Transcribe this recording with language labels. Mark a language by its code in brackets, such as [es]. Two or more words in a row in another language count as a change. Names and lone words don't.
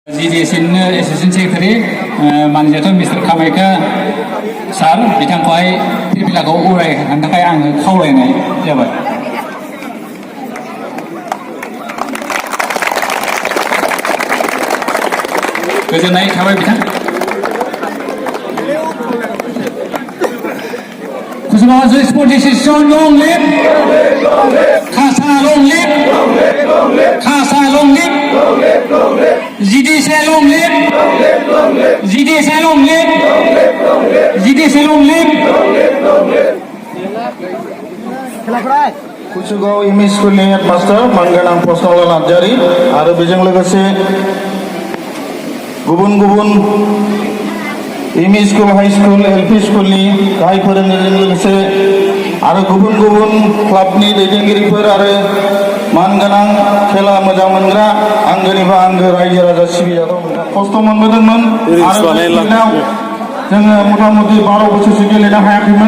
[brx] GDSनि [en] assistant secretary [brx] मानजाथाव मिस्टार कामाख्या सार बिथांखौहाय फिरफिलाखौ उरायहोनो थाखाय आङो खावलायनाय जाबाय। गोजोननाय थाबाय बिथां। [en] Kusumawan sport decision long live Khasa long live Khasa long live GDSA long live GDSA long live GDSA long live [brx] कुसुगाव [en] ME school's headmaster [brx] मानगोनां प्रसन्नलाल नार्जारि आरो बेजों लोगोसे गुबुन गुबुन [en] ME school high school LP school's [brx] गाहाय फोरोंगिरिजों लोगोसे आरो गुबुन गुबुन क्लाबनि दैदेनगिरिफोर आरो मानगोनां खेला मोजां मोनग्रा आंगोनिफ्राय आंगो रायजो राजा सिबिजाथाव खस्थ' मोनबोदोंमोन आरो जोङो मथा मथि 12 बोसोरसो गेलेनो हायाखैमोन।